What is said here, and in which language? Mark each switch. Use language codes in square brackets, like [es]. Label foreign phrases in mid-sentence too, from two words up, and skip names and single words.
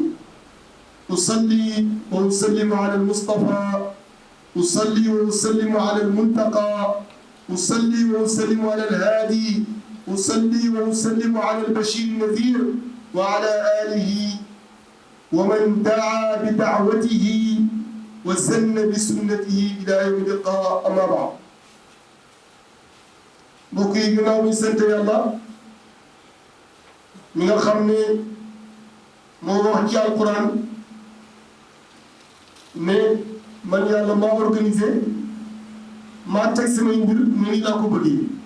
[ar] أصلي وأسلم على المصطفى أصلي وأسلم على المنتقى أصلي وأسلم على الهادي أصلي وأسلم على البشير النذير وعلى آله ومن دعا بدعوته وسن بسنته إلى يوم اللقاء. أما بعد [wo] mbokk yi ginnaaw mi sant yàlla mi nga xam ne moo wax ci alquran ne man yàlla maa organisé maa teg samay mbir ni laa ko bëggee.